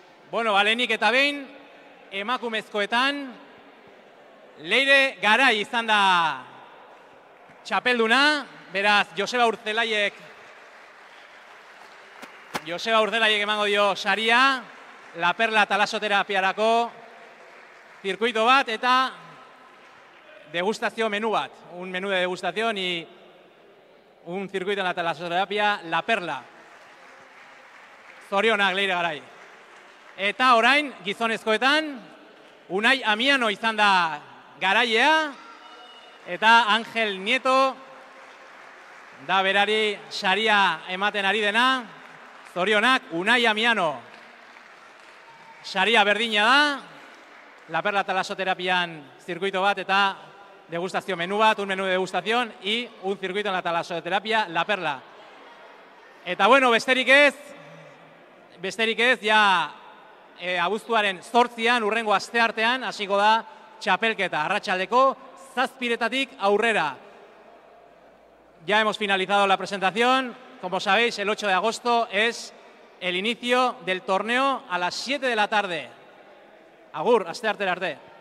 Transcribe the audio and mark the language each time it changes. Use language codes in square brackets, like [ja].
[eu] Bueno, balenik eta behin, emakumezkoetan, Leire Garai izan da txapelduna, beraz, Joseba Urzelaiek emango dio saria, La Perla talasoterapiarako zirkuito bat eta degustazio menú bat. [es] Un menú de degustación y un circuito en la talasoterapia, La Perla. [eu] Zorionak Leire Garai. Eta orain, gizonezkoetan, Unai Amiano izan da garaia, eta Angel Nieto da berari saria ematen ari dena. Zorionak, Unai Amiano. Saria berdina da, La Perla talasoterapian zirkuito bat eta degustazio menú bat, [es] un menú de degustación y un circuito en la talasoterapia, La Perla. [eu] Eta bueno, besterik ez, ja abuztuaren 8an, urrengo asteartean, hasiko da txapelketa, arratsaldeko 7:00 aurrera. [es] Ya hemos finalizado la presentación. Como sabéis, el 8 de agosto es el inicio del torneo a las 7 de la tarde. [eu] Agur, asteartera arte.